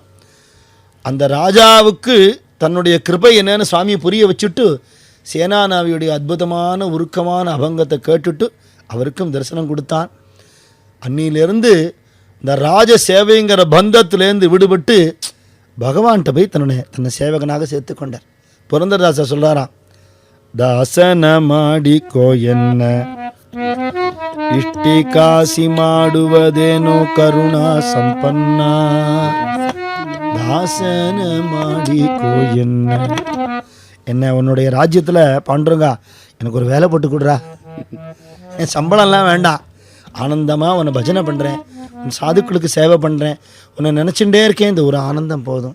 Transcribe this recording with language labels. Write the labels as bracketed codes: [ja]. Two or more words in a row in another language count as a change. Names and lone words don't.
[ta] அந்த ராஜாவுக்கு தன்னுடைய கிருபை என்னன்னு சுவாமி புரிய வச்சுட்டு சேனாநாவியுடைய அற்புதமான உருக்கமான அபங்கத்தை கேட்டுட்டு அவருக்கும் தரிசனம் கொடுத்தான். அன்னியிலிருந்து இந்த ராஜ சேவைங்கிற பந்தத்திலேருந்து விடுபட்டு பகவான்கிட்ட போய் தன்னை சேவகனாக சேர்த்து கொண்டார். புரந்தரதாசர் சொல்கிறாராம், [kn] ದಾಸನ ಮಾಡಿಕೋ ಎನ್ನ ಇಷ್ಟಿ ಕಾಸಿ ಮಾಡುವುದೇನೋ ಕರುಣಾ ಸಂಪನ್ನ ದಾಸನ ಮಾಡಿಕೋ [ta] என்ன உன்னுடைய ராஜ்யத்தில் பாண்டுறங்க எனக்கு ஒரு வேலை போட்டு கொடுறா, என் சம்பளம்லாம் வேண்டாம், ஆனந்தமாக உன்னை பஜனை பண்ணுறேன், உன் சாதுக்களுக்கு சேவை பண்ணுறேன், உன்னை நினச்சிட்டே இருக்கேன், இந்த ஒரு ஆனந்தம் போதும்.